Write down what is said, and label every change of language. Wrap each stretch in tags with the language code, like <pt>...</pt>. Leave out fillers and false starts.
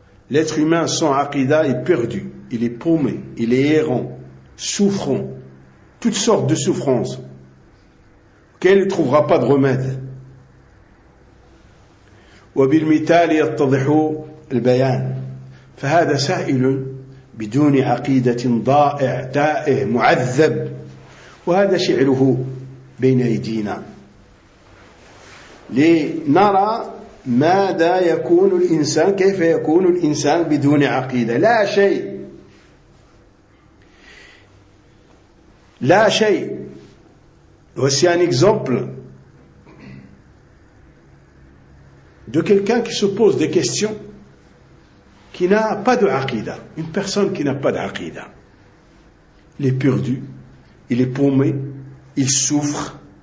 <fr>L'être humain sans aqida est perdu, il est paumé, il est errant, souffrant, toutes sortes de souffrances auxquelles il ne trouvera pas de remède.</fr> <ar>وبالمثال يتضح البيان فهذا سائل بدون عقيدة ضائع تائه معذب وهذا شعره بين أيدينا لنرى ماذا يكون الإنسان كيف يكون الإنسان بدون عقيدة لا شيء.</ar> <fr>Voici un exemple de quelqu'un qui se pose des questions, qui n'a pas de aqida. Une personne qui n'a pas d'aqida. Il est perdu, il est paumé, il souffre.</fr>